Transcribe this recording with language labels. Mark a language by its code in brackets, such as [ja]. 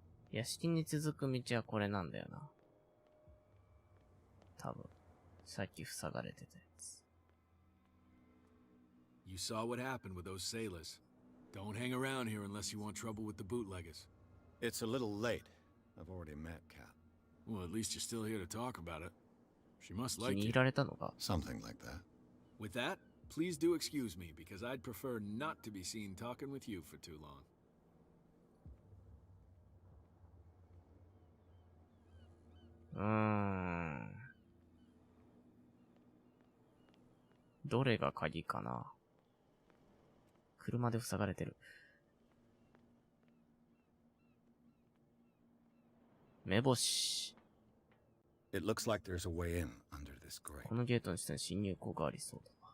[ja] 屋敷に続く道はこれなんだよな。多分。さっき塞がれてたやつ。 [en] You saw what happened with those sailors. Don't hang around here unless you want trouble with the bootleggers. It's a little late. I've already met Kat. Well, at least you're still here to talk about it. She must [ja] 気 [en] like [ja] に [en] you. [ja] 入られたのか？ [en] Something like that. With that, please do excuse me, because I'd prefer not to be seen talking with you for too long. [ja] どれが鍵かな？車で塞がれてる。目星。 [en] It looks like there's a way in under this grate. [ja] このゲートの下に侵入口がありそうだな。